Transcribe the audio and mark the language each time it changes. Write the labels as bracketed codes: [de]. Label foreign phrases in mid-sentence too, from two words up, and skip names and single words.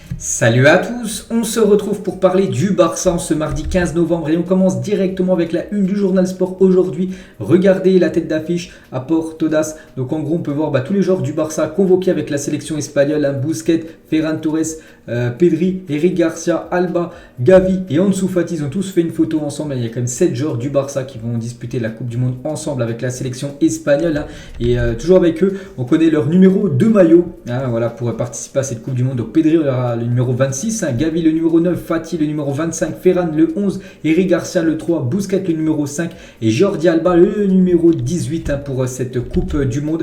[fr] Salut à tous, on se retrouve pour parler du Barça en ce mardi 15 novembre et on commence directement avec la une du journal Sport aujourd'hui. Regardez la tête d'affiche à Port Todas. Donc en gros on peut voir tous les joueurs du Barça convoqués avec la sélection espagnole, Busquets, Ferran Torres, Pedri, Eric Garcia, Alba, Gavi et Ansu Fati. Ils ont tous fait une photo ensemble. Il y a quand même 7 joueurs du Barça qui vont disputer la Coupe du Monde ensemble avec la sélection espagnole. Et toujours avec eux, on connaît leur numéro de maillot voilà, pour participer à cette Coupe du Monde. Donc Pedri aura le numéro 26, Gavi le numéro 9, Fati le numéro 25, Ferran le 11, Eric Garcia le 3, Busquets le numéro 5 et Jordi Alba le numéro 18 pour cette Coupe du Monde.